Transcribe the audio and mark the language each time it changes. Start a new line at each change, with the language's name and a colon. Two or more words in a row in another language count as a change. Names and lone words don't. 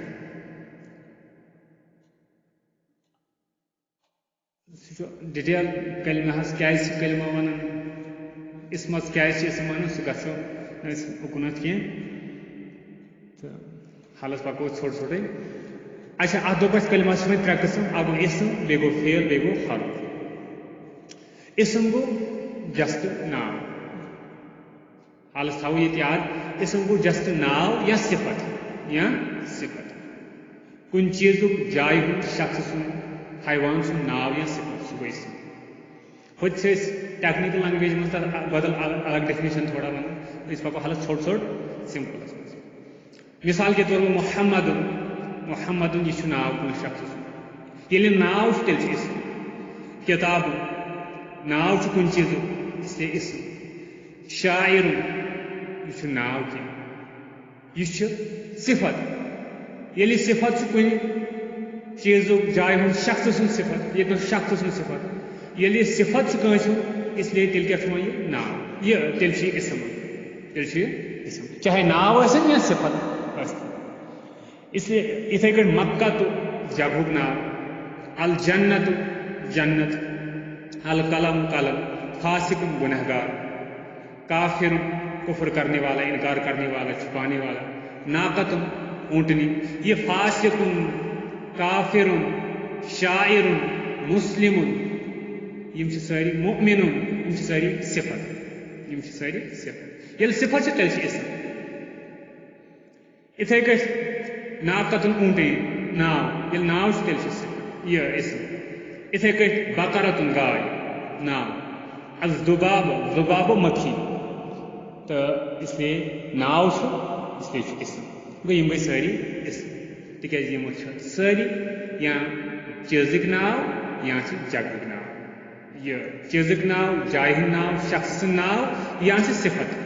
Kashmiri: سُہ چھُ ڈِٹیل کلمہس کیازِ چھِ کلمہٕ ونان اسمس کیازِ چھِ اسم ونان سُہ گژھو نہٕ أسۍ اُکنتھ کینٛہہ تہٕ حالس پکو أسۍ ژھوٚٹ ژھوٚٹٕے اچھا اتھ دوٚپ اَسہِ کلمہس چھِ وۄنۍ ترٛےٚ قٕسم اکھ گوٚو اسم بیٚیہِ گوٚو فعل بیٚیہِ گوٚو حرف اسم گوٚو جسٹ ناو حالس تھاوو ییٚتہِ یاد اسم گوٚو جسٹ ناو یا صفت کُنہِ چیٖزُک جایہِ ہُنٛد شخص سُنٛد حیوان سُنٛد ناو یا صفت سُہ گوٚو اسم ہوٚتہِ چھِ أسۍ
English: technical language
Kashmiri: منٛز تتھ بدل الگ ڈیفنیشن تھوڑا ونان أسۍ پکو حالس ژھوٚٹ ژھوٚٹ سمپلس منٛز
Urdu: مثال کے طور
Kashmiri: پر محمدُن یہِ چھُ ناو کٲنٛسہِ شخص سُنٛد ییٚلہِ ناو چھُ تیٚلہِ چھُ اسم کِتابُن ناو چھُ کُنہِ چیٖزُک اسلیے اسم شاعرُن یہِ چھُ ناو کینٛہہ یہِ چھُ صفت ییٚلہِ صفت چھُ کُنہِ چیٖزُک جایہِ ہُنٛد شخص سُنٛد صفت ییٚتہِ شخص سُنٛد صفت ییٚلہِ یہِ صفت چھُ کٲنٛسہِ ہُنٛد اسلیے تیٚلہِ کیاہ چھُ وۄنۍ یہِ ناو تیٚلہِ چھُ یہِ اسم چاہے ناو ٲسِن یا صفت ٲسِن اسلیے یِتھے کٲٹھۍ مکہ تہٕ جگہُک ناو الجنت جنت القلم قلم فاسق گنہگار کافر
Urdu: کفر کرنے والا انکار کرنے والا چھپانے والا
Kashmiri: ناقت اونٹنی یہ فاسق کافر شاعر مسلم یم چھِ سٲری مؤمن یم چھِ سٲری صفت ییٚلہِ صفت چھِ تیٚلہِ چھِ اسم یِتھے کٲٹھۍ ناقت اونٹنی ناو ییٚلہِ ناو چھُ تیٚلہِ چھُ یہِ اسم یِتھے کٲٹھۍ بقرتُن گاے ناو الذباب مکھی تہٕ اسلیے ناو چھُ اسلیے چھُ اسم گوٚو یِم گٔے سٲری اسم تِکیازِ یِمو چھِ سٲری یا چیٖزٕکۍ ناو یا چھِ جگہٕکۍ ناو یہِ چیٖزٕکۍ ناو جایہِ ہُنٛد ناو شخص سُنٛد ناو یا چھِ صفت